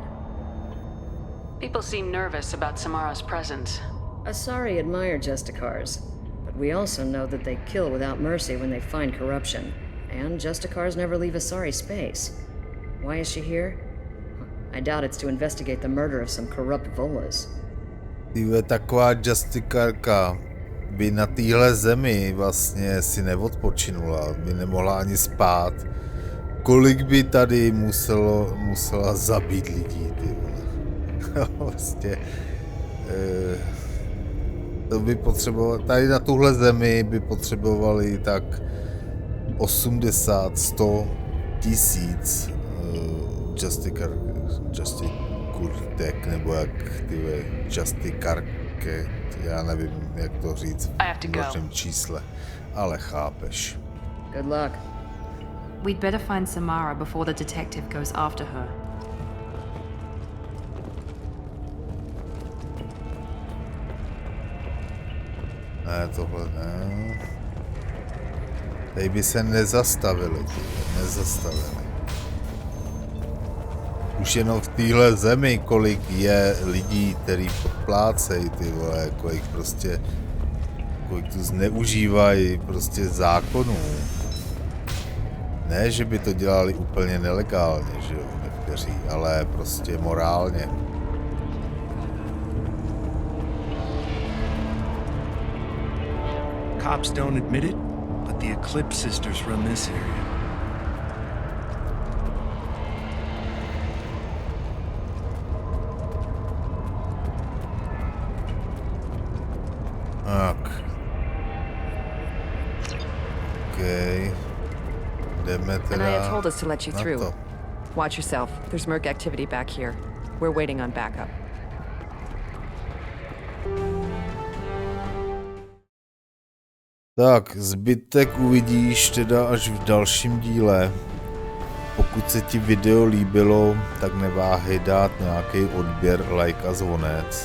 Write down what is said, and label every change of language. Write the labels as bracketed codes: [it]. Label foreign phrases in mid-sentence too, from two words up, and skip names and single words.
[en] People seem nervous about Samara's presence. Asari admire Justicars, but we also know that they kill without mercy when they find corruption. And Justicars never leave Asari space. Why is she here? I doubt it's to investigate the murder of some corrupt Volas. [cs] Tyhle taková Justicarka by na téhle zemi vlastně si neodpočinula, by nemohla ani spát. Kolik by tady musela zabít lidí, ty vole. Vlastně to by potřebovali, tady na tuhle zemi by potřebovali tak 80-100 tisíc Justikurtek, nebo jak ty Justicarke, já nevím, jak to říct v množném čísle, ale chápeš. [en] Good luck. We'd better find Samara before the detective goes after her. [cs] Ne, tohle ne. Tady by se nezastavili, nezastavili. Už jenom v téhle zemi, kolik je lidí, který podplácejí, ty vole, kolik tu zneužívají prostě zákonů. Ne, že by to dělali úplně nelegálně, že jo, někteří, ale prostě morálně. [en] Cops don't admit it, but The Eclipse sisters run this area. [cs] Tak. Okay. Jdeme teda [en] Anaya told us to let you [cs] na [en] through. [cs] to. [en] Watch yourself. There's Merc activity back here. We're waiting on backup. [cs] Tak, zbytek uvidíš teda až v dalším díle. Pokud se ti video líbilo, tak neváhej dát nějaký odběr, like a zvonec.